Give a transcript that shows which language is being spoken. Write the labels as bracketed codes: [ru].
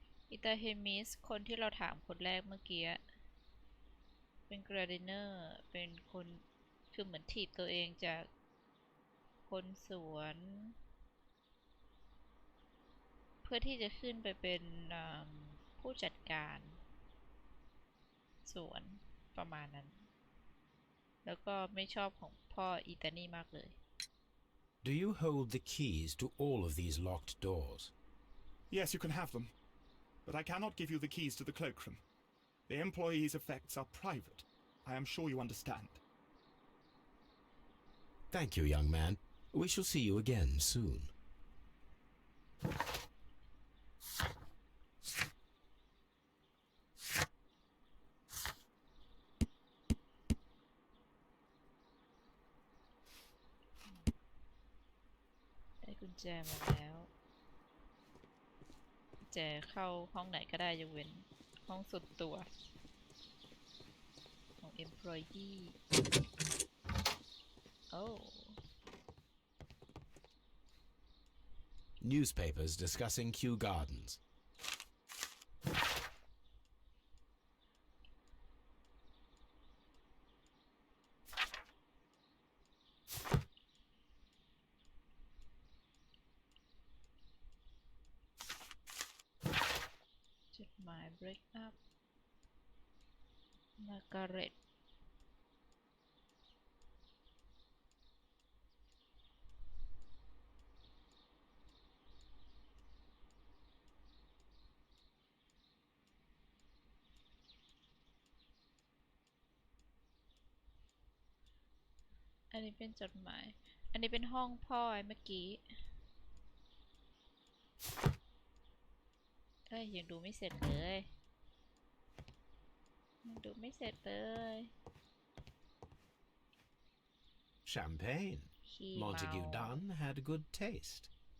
[th] อีตาเฮมิสคนที่เราถามคนแรกเมื่อกี้เป็นกราเดเนอร์เป็นคนคือเหมือนถีบตัวเองจากคนสวนเพื่อที่จะขึ้นไปเป็นผู้จัดการสวนประมาณนั้นแล้วก็ไม่ชอบของพ่ออีตานี่มากเลย [en] Do you hold the keys to all of these locked doors? Yes, you can have them. But I cannot give you the keys to the cloakroom. The employees' effects are private. I am sure you understand. Thank you, young man. We shall see you again soon. [th] ได้กุญแจมาแล้วกุญแจเข้าห้องไหนก็ได้ยกเว้นห้องส่วนตัวของ employee oh [en] Newspapers discussing Kew Gardens. My break up [th] Margaret อันนี้เป็นจดหมายอันนี้เป็นห้องพ่อเมื่อกี้ ยังดูไม่เสร็จเลยยังดูไม่เสร็จเลย [en] Champagne. Montague Dunn had good taste.